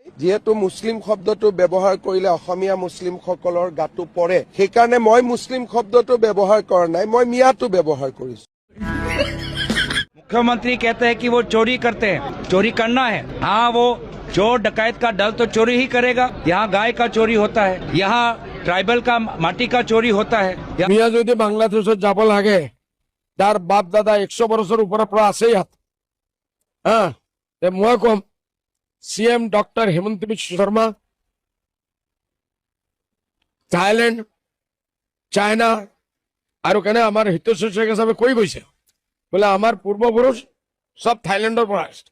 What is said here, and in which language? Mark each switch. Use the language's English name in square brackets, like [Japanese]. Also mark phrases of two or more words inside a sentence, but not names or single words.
[Assamese] যেহেতু মুছলিম শব্দটো ব্যৱহাৰ কৰিলে অসমীয়া মুছলিমসকলৰ গাটো পৰে, সেইকাৰণে মই মুছলিম শব্দটো ব্যৱহাৰ কৰা নাই, মই মিয়াটো ব্যৱহাৰ কৰিছো। [Hindi] मुख्यमंत्री कहते हैं कि वो चोरी करते हैं, चोरी करना है। हाँ, वो चोर डकैत का दल तो चोरी ही करेगा। यहाँ गाय का चोरी होता है, यहाँ ट्राइबल का माटी का चोरी होता है। [Assamese] মিয়া যদি বাংলাদেশত যাব লাগে, তাৰ বাপ দাদা 100 বছৰৰ ওপৰৰ পৰা আছে ইয়াত। মই কম CM ডক্টৰ হেমন্ত বিশ্ব শৰ্মা থাইলেণ্ড, চাইনা আৰু কেনে আমাৰ হিতেশ্বৰ শইকীয়া সাহেবে কৈ গৈছে বোলে আমাৰ পূৰ্বপুৰুষ সব থাইলেণ্ডৰ পৰা আছে।